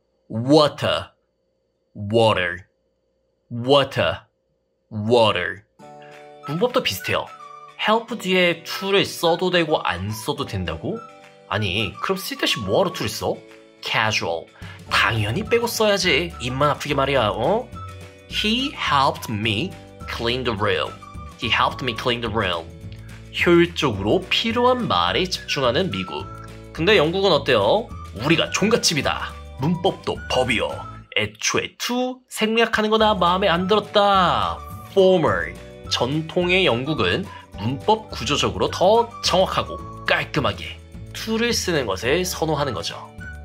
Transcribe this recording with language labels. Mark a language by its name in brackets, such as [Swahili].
[English] water, water, water, water. [Korean] 문법도 비슷해요. help 뒤에 to를 써도 되고 안 써도 된다고? 아니 그럼 쓸데없이 뭐하러 to를 써? casual. 당연히 빼고 써야지. 입만 아프게 말이야. 어? [English] He helped me clean the room. He helped me clean the room. [Korean] 효율적으로 필요한 말에 집중하는 미국. 근데 영국은 어때요? 우리가 종갓집이다. 문법도 법이요. 애초에 to 생략하는 거나 마음에 안 들었다. formal. 전통의 영국은 문법 구조적으로 더 정확하고 깔끔하게 to를 쓰는 것을 선호하는 거죠.